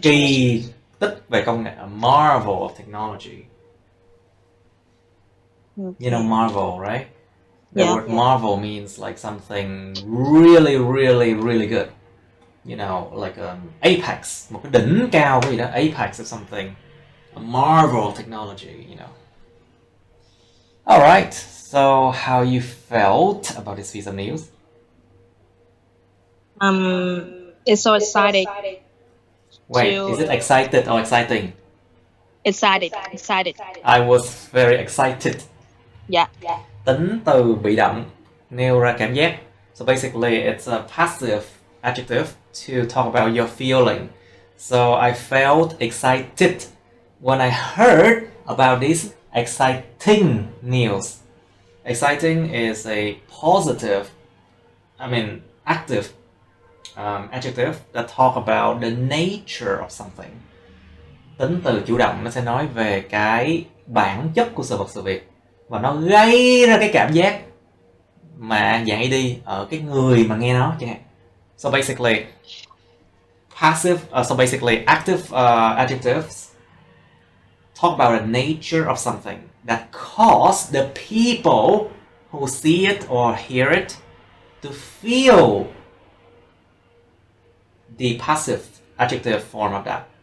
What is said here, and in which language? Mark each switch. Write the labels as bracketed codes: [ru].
[vi] kỳ tích về công nghệ, [en] a marvel of technology. You know marvel, right? The Yeah. word marvel means like something really, really, really good. You know, like apex, [vi] một cái đỉnh cao cái gì đó, [en] apex of something. A marvel of technology, you know. Alright, so how you felt about this piece of news? It's so exciting. Wait, is it excited or exciting? Excited. I was very excited. Yeah. [vi] Tính từ bị động nêu ra cảm giác. [en] So basically it's a passive adjective to talk about your feeling. So I felt excited when I heard about this exciting news. Exciting is a positive, active adjective that talk about the nature of something. [vi] Tính từ chủ động nó sẽ nói về cái bản chất của sự vật sự việc và nó gây ra cái cảm giác mà dạng AD ở cái người mà nghe nó chẳng hạn. [en] So basically active adjectives talk about the nature of something that cause the people who see it or hear it to feel the passive adjective form of that.